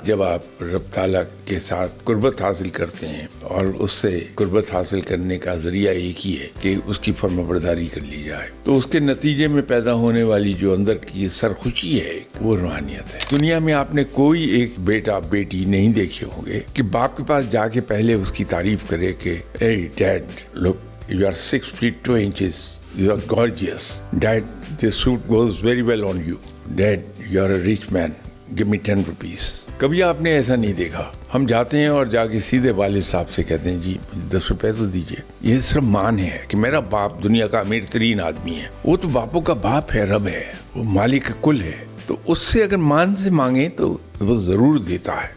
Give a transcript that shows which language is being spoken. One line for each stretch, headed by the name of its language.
Urdu: جب آپ رب تعالیٰ کے ساتھ قربت حاصل کرتے ہیں اور اس سے قربت حاصل کرنے کا ذریعہ ایک ہی ہے کہ اس کی فرمانبرداری کر لی جائے، تو اس کے نتیجے میں پیدا ہونے والی جو اندر کی سرخوشی ہے وہ روحانیت ہے. دنیا میں آپ نے کوئی ایک بیٹا بیٹی نہیں دیکھے ہوں گے کہ باپ کے پاس جا کے پہلے اس کی تعریف کرے کہ اے
English: Dad look you are 6 feet 2 inches. You are gorgeous. Dad, this suit goes very well on you. Dad, you are a rich man. Give me 10 rupees.
Urdu: کبھی آپ نے ایسا نہیں دیکھا. ہم جاتے ہیں اور جا کے سیدھے والد صاحب سے کہتے ہیں جی 10 روپے تو دیجیے. یہ صرف مان ہے کہ میرا باپ دنیا کا امیر ترین آدمی ہے. وہ تو باپوں کا باپ ہے، رب ہے، وہ مالک کل ہے. تو اس سے اگر مان سے مانگیں تو وہ ضرور دیتا ہے.